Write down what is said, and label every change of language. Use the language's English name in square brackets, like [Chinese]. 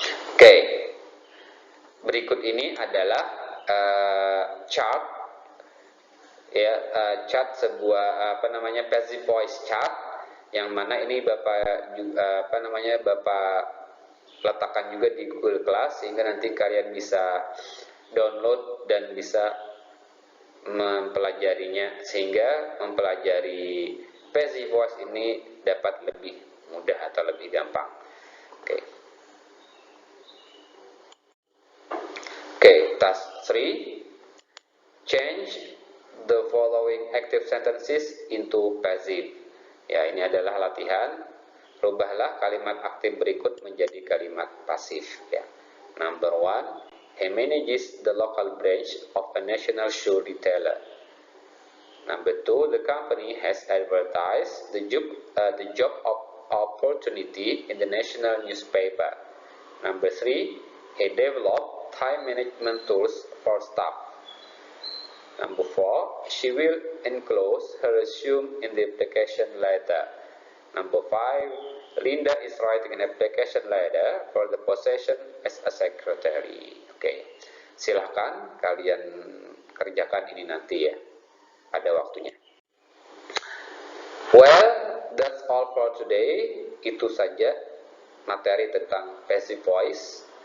[Indonesian] Oke. Berikut ini adalah chart ya, chart sebuah passive voice chart, yang mana ini Bapak Bapak letakkan juga di Google Class sehingga nanti kalian bisa download dan bisa mempelajarinya, sehingga mempelajari passive voice ini dapat lebih mudah atau lebih gampang. [English] Oke, task 3, change the following active sentences into passive. [Indonesian] Ya, ini adalah latihan. Rubahlah kalimat aktif berikut menjadi kalimat pasif ya. [English] Number 1, he manages the local branch of a national shoe retailer. Number 2, the company has advertised the job opportunity in the national newspaper. Number 3, he developed time management tools for staff. Number 4, she will enclose her resume in the application letter. Number 5, Linda is writing an application letter for the position as a secretary. [Indonesian] Oke, silahkan kalian kerjakan ini nanti ya, pada waktunya. [English] Well, that's all for today. [Indonesian] Itu saja materi tentang passive voice.